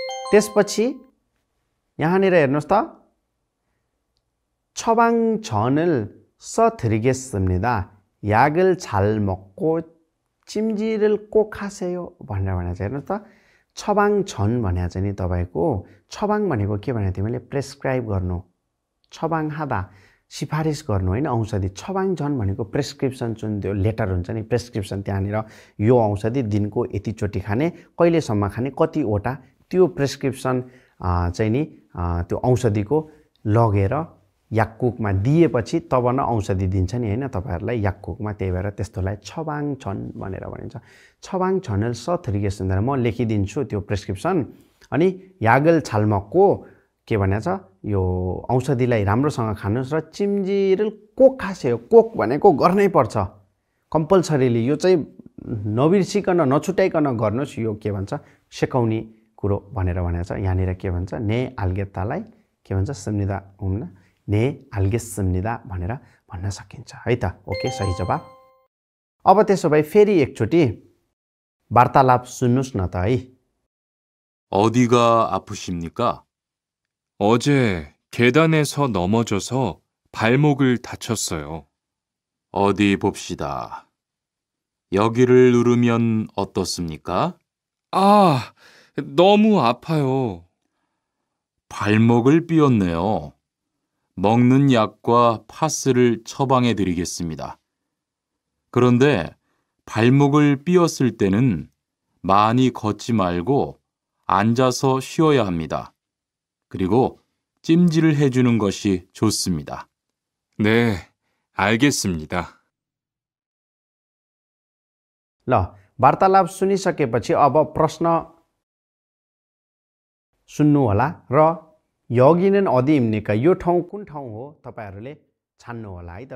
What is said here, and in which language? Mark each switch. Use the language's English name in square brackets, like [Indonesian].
[Nepali] त्यसपछि यहाँनिर हेर्नुस् त 처방전을 써드리겠습니다. [Korean] 약을 잘 먹고 찜질을 꼭 하세요 भनेर भनेको छ। [Nepali] हेर्नुस् त 처방전 भनेको चाहिँ नि तपाईको 처방 भनेको के भनेको थियो मैले प्रेस्क्राइब गर्नु 처방하다 सिफारिस गर्नु हैन औषधि। 처방전 भनेको प्रेस्क्रिप्सन जुन त्यो लेटर हुन्छ नि प्रेस्क्रिप्सन त्यहाँनिर यो औषधि दिनको यति चोटी खाने कहिलेसम्म खाने कतिवटा त्यो प्रेस्क्रिप्सन चाहिँ नि त्यो औषधिको लगेर याक्कुकमा दिएपछि तब न औषधि दिन्छ नि हैन तपाईहरुलाई याक्कुकमा। त्यही भएर त्यस्तोलाई 처방전 भनेर भनिन्छ। 처방전을 써드리겠습니다 म लेखिदिन्छु त्यो प्रेस्क्रिप्सन अनि 약을 잘 먹고 के भनेछ यो औषधिलाई राम्रोसँग खानुस् र 찜질을 꼭 하세요। 꼭 भनेको गर्नै पर्छ कम्पल्सरीली यो चाहिँ नबिर्सिकन नछुटाइकन गर्नुस्। यो के भन्छ सेकाउने कुरो भनेर भनेको छ। यहाँनिर के भन्छ 네 알겠다लाई के भन्छ 씁니다 हुन्न 네 알겠습니다 भनेर भन्न सकिन्छ है त। ओके सही जवाफ। अब त्यसो भए फेरि एकचोटी वार्तालाप सुन्नुस् न त है। [Korean] 어디가 아프십니까? 어제 계단에서 넘어져서 발목을 다쳤어요. 어디 봅시다. 여기를 누르면 어떻습니까? 아, 너무 아파요. 발목을 삐었네요. 먹는 약과 파스를 처방해 드리겠습니다. 그런데 발목을 삐었을 때는 많이 걷지 말고 앉아서 쉬어야 합니다. 그리고 찜질을 해주는 것이 좋습니다. 네, 알겠습니다. [Nepali] ल वार्तालाप सुनिसकेपछि अब प्रश्न सुन्नु होला र 여기는 어디입니까? यो ठाउँ कुन ठाउँ हो तपाईहरुले छान्नु होला है त।